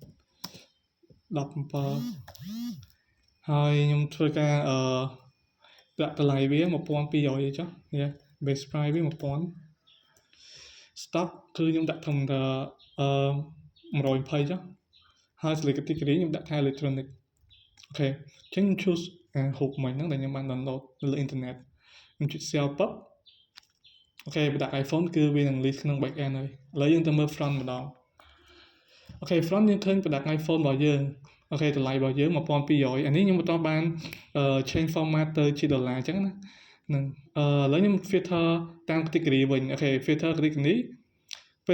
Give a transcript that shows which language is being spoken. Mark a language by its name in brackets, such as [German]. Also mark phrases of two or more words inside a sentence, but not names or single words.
[Khmer] 17 ហើយខ្ញុំធ្វើការដាក់តម្លៃវា 1200 អីចុះ [English] base price [Khmer] វា 1000 stock គឺខ្ញុំដាក់ធំថា120ចុះហើយ [English] select category [Khmer] ខ្ញុំដាក់ថា electronic អូខេអញ្ចឹងខ្ញុំ choose ហូបមិញហ្នឹងដែលខ្ញុំបាន download នៅលើ internet ខ្ញុំចុច sell ពឹបអូខេបើដាក់ iPhone គឺវានឹង list ក្នុង [English] back end [Khmer] ហើយឥឡូវយើងទៅមើល front ម្ដងអូខេ front យើងឃើញ product iPhone របស់យើងអូខេតម្លៃរបស់យើង 1200 អានេះខ្ញុំបន្តបាន [English] change format [Khmer] ទៅជាដុល្លារអញ្ចឹងណានឹងឥឡូវខ្ញុំ filter តាម category វិញ អូខេ [English] filter category [Khmer] នេះពេល